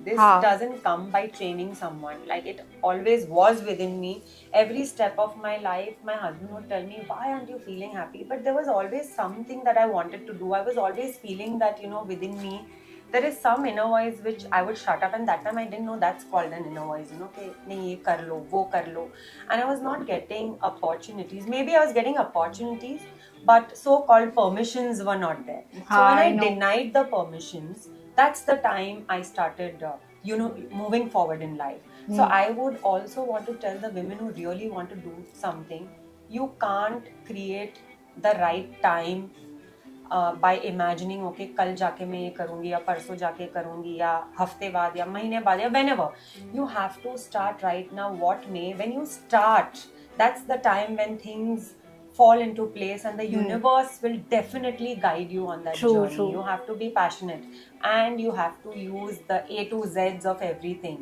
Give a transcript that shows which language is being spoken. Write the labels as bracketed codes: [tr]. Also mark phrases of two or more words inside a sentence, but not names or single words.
[en] This doesn't come by training someone. Like, it always was within me. Every step of my life, my husband would tell me, why aren't you feeling happy? But there was always something that I wanted to do. I was always feeling that, you know, within me, there is some inner voice which I would shut up, and that time I didn't know that's called an inner voice, you know, [hi] के नहीं ये कर लो, वो कर लो. [en] And I was not getting opportunities. Maybe I was getting opportunities, but so-called permissions were not there. So when I denied the permissions, that's the time I started, moving forward in life. So I would also want to tell the women who really want to do something, you can't create the right time by imagining, [hi] okay, कल जाके मैं ये करूँगी या परसों जाके करूँगी या हफ्ते बाद या महीने बाद या whenever. [en] You have to start right now. What may, when you start, that's the time when things fall into place, and the universe will definitely guide you on that journey. True. You have to be passionate, and you have to use the A to Z's of everything.